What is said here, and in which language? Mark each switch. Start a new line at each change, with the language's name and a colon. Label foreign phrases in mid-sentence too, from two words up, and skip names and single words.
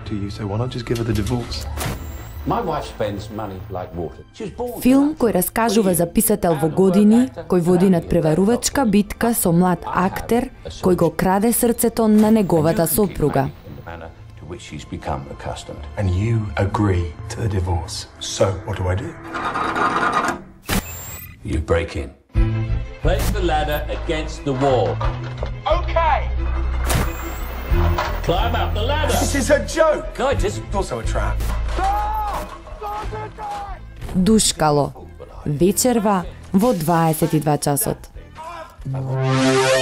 English: so why not just give her the divorce? My wife spends money like water. She was born.
Macedonian: Филм кој раскажува за писател во години, кој води надпреварувачка битка со млад актер кој го краде срцето на неговата сопруга.
English: Which she's become accustomed. And you agree to the divorce. So, what do I do? You break in. Place the ladder against the wall. Okay! Climb up the ladder. This is a joke! No, it isn't. It's also a trap.
Macedonian: Душкало. Вечерва во 22 часот.